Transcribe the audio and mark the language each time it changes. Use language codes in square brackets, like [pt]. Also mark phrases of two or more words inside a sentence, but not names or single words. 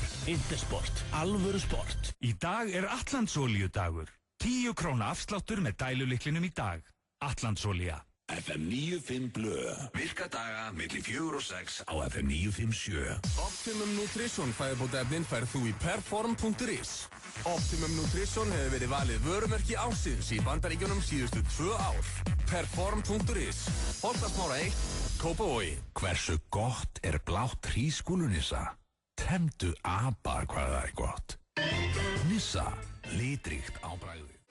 [is] Intersport, alvöru sport. Í dag er Atlandsolíudagur. 10 króna afsláttur með dælulyklinum í dag. Atlandsolía. FM 95 Blö. Virka daga milli 4 og 6 á FM 957. Optimum Nutrition fæðubótaefnin færð þú í perform.is. Optimum Nutrition hefur verið valið vörumerki ársins í Bandaríkjunum síðustu 2 ár. Perform.is. Holtasmára 1, Kópavogi. Hversu gott er blátt hrísgrjónunissa? Temdu apa hvað það er gott. Nissa, litríkt á bragðið.